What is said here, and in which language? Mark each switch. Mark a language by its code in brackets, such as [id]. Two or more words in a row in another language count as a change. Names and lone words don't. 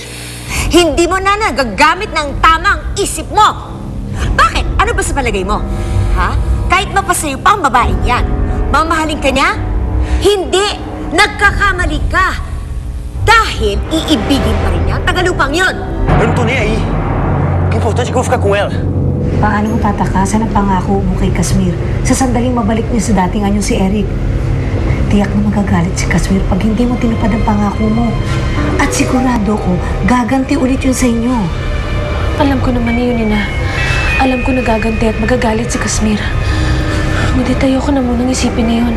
[tl] Hindi mo na nagagamit ng tamang isip mo. Bakit? Ano ba sa palagay mo? Ha? Kahit mapasayo pa ang babaeng yan, mamahalin ka niya? Hindi! Nagkakamali ka! Dahil iibigin pa rin niya ang tagalupang yon. [pt] Eu não tô nem aí. O importante é que eu vou ficar com ela. [tl] Paano mo tatakasan ang pangako mo kay Kashmir sa sandaling mabalik niyo sa dating anyo si Eric? Tiyak na magagalit si Kashmir pag hindi mo tinupad ang pangako mo. At sigurado ko, gaganti ulit yun sa inyo. Alam ko naman yun, Nina. Alam ko nagaganti at magagalit si Kashmir. Ngunit ayoko na munang isipin na yun.